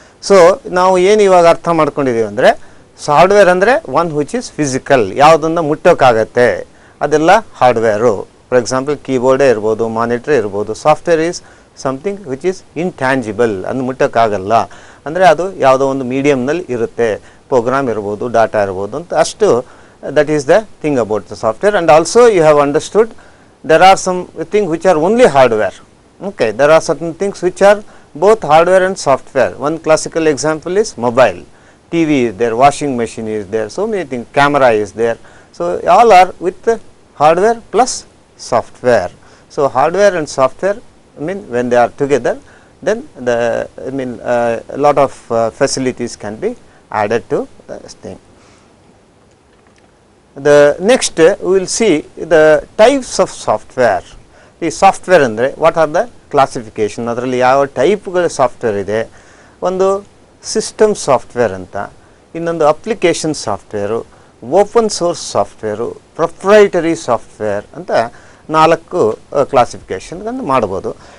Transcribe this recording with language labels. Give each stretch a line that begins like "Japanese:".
Kannada: So ನಾವು ಏನು ಇವಾಗ ಅರ್ಥ ಮಾಡ್ಕೊಂಡಿದ್ದೀವಿ ಅಂದರೆ, ಹಾರ್ಡ್ವೇರ್ ಅಂದರೆ
English: one which is physical,
Kannada: ಯಾವುದನ್ನು ಮುಟ್ಟೋಕ್ಕಾಗತ್ತೆ ಅದೆಲ್ಲ ಹಾರ್ಡ್ವೇರು.
English: for example
Kannada: ಕೀಬೋರ್ಡೇ ಇರ್ಬೋದು, ಮಾನಿಟ್ರೇ ಇರ್ಬೋದು.
English: software is something which is intangible,
Kannada: ಅದು ಮುಟ್ಟೋಕ್ಕಾಗಲ್ಲ. ಅಂದರೆ ಅದು ಯಾವುದೋ ಒಂದು ಮೀಡಿಯಮ್ನಲ್ಲಿ ಇರುತ್ತೆ, ಪ್ರೋಗ್ರಾಮ್ ಇರ್ಬೋದು, ಡಾಟಾ ಇರ್ಬೋದು ಅಂತ ಅಷ್ಟು.
English: That is the thing about the software. And also you have understood there are some things which are only hardware. Okay, there are certain things which are both hardware and software. One classical example is mobile, TV is there, washing machine is there, so many things, camera is there. So all are with the hardware plus software. So hardware and software, I mean when they are together, then a lot of facilities can be added to this thing. The next we will see the types of software.
Kannada: ಈ software ಅಂದರೆ
English: what are the classification,
Kannada: ಅದರಲ್ಲಿ ಯಾವ ಟೈಪ್ಗಳ software ಇದೆ. ಒಂದು system software ಅಂತ, ಇನ್ನೊಂದು application software, open source software, proprietary software ಅಂತ 4 ಕ್ಲಾಸಿಫಿಕೇಷನ್ಗಳನ್ನು ಮಾಡ್ಬೋದು.